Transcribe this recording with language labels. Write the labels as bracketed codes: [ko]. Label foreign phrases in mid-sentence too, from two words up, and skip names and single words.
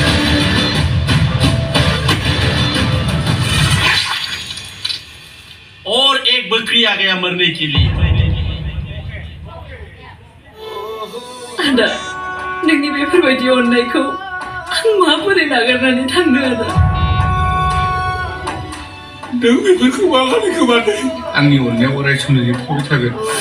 [hi] और एक बकरी आ गया मरने के लिए [brx] आदा नोंनि बेफोरबायदि अननायखौ आं माबोरै नागारनानै थांनो आदा नों बेफोरखौ मा खालामखोमादों आंनि अननायाव अराय समनि थाबाय थागोन